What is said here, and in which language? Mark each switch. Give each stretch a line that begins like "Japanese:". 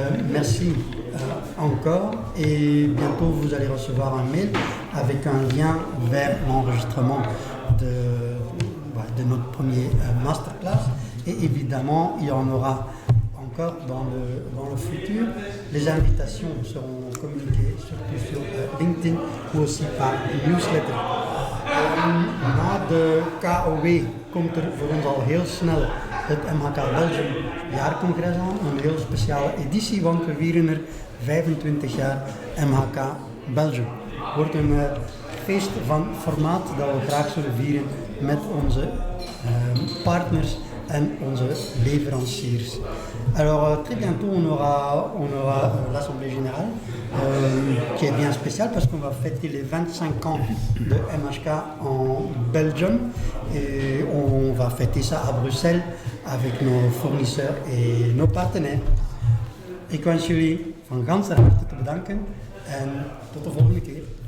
French: Merci encore et bientôt vous allez recevoir un mail avec un lien vers l'enregistrement de notre premier masterclass et évidemment il y en aura encore dans le futur. Les invitations seront communiquées surtout sur LinkedIn ou aussi par newsletter.
Dutch: Na de KOW komt er voor ons al heel snel het MHK Belgium jaarcongres aan, een heel speciale editie, want we vieren er 25 jaar MHK Belgium. Het wordt een feest van formaat dat we graag zullen vieren met onze partners en onze leveranciers.
French: Alors très bientôt on aura l'Assemblée Générale qui est bien spéciale parce qu'on va fêter les 25 ans de MHK en Belgium et on va fêter ça à Bruxelles avec nos fournisseurs et nos partenaires.
Dutch: Ik wens jullie van ganser harte te bedanken en tot de volgende keer.